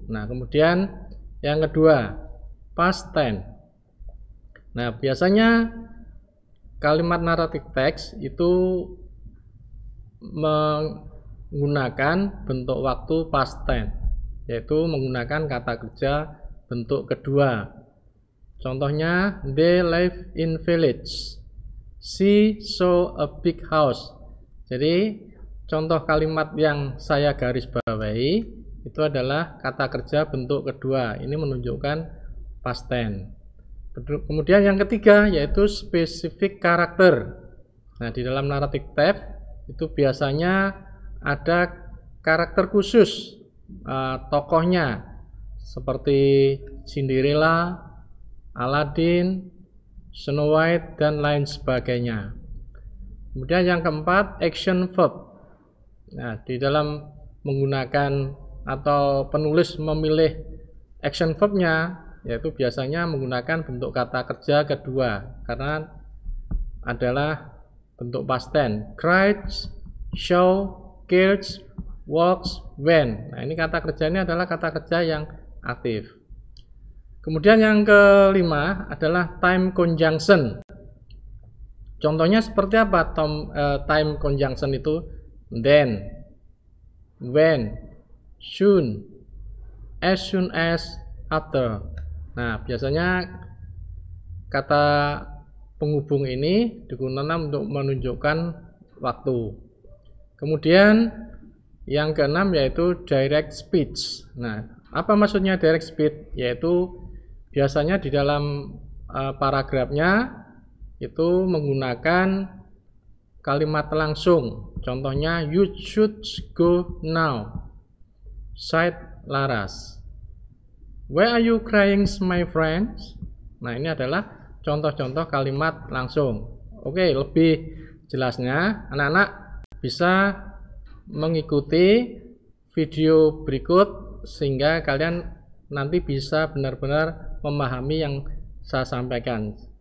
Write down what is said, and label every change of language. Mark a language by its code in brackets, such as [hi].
[id] Nah, kemudian yang kedua, past tense. Nah, biasanya kalimat naratif teks itu menggunakan bentuk waktu past tense, yaitu menggunakan kata kerja bentuk kedua. [en] Contohnya, they live in village. She saw a big house. [id] Jadi, contoh kalimat yang saya garis bawahi itu adalah kata kerja bentuk kedua. Ini menunjukkan past tense. Kemudian yang ketiga yaitu specific karakter. Nah, di dalam narrative text itu biasanya ada karakter khusus tokohnya seperti Cinderella, Aladdin, Snow White, dan lain sebagainya. Kemudian yang keempat, action verb. Nah, di dalam menggunakan atau penulis memilih action verbnya, yaitu biasanya menggunakan bentuk kata kerja kedua karena adalah bentuk past tense. [en] Cries, show, kills, walks, went. [id] Nah, ini kata kerjanya adalah kata kerja yang aktif. Kemudian yang kelima adalah time conjunction. Contohnya seperti apa time conjunction itu? [en] Then, when, soon, as, after. [id] Nah, biasanya kata penghubung ini digunakan untuk menunjukkan waktu. Kemudian yang keenam yaitu direct speech. Nah, apa maksudnya direct speech? Yaitu biasanya di dalam paragrafnya itu menggunakan kalimat langsung. [en] Contohnya, you should go now, said Laras. Why are you crying, my friends? [id] Nah, ini adalah contoh-contoh kalimat langsung. Oke, lebih jelasnya anak-anak bisa mengikuti video berikut sehingga kalian nanti bisa benar-benar memahami yang saya sampaikan.